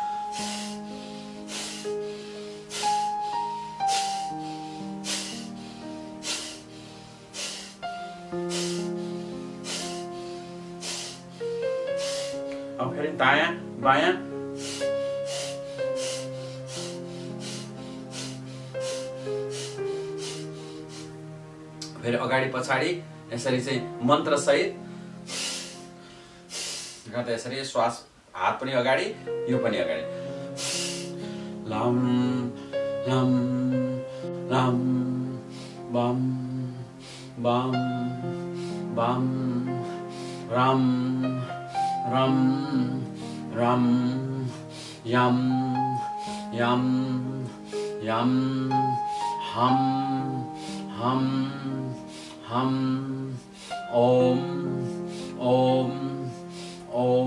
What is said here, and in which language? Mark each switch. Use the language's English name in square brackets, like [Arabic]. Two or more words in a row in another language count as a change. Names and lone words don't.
[Nepali] अब फेरि दायाँ बायाँ फेरि अगाडि पछाडि यसरी चाहिँ मन्त्र सहित गर्दा यसरी श्वास, हात पनि अगाडि, यो पनि अगाडि। [Sanskrit] लम लम लम बम बम बम रम रम रम यम यम यम हम हम हम ओम ओम ओम।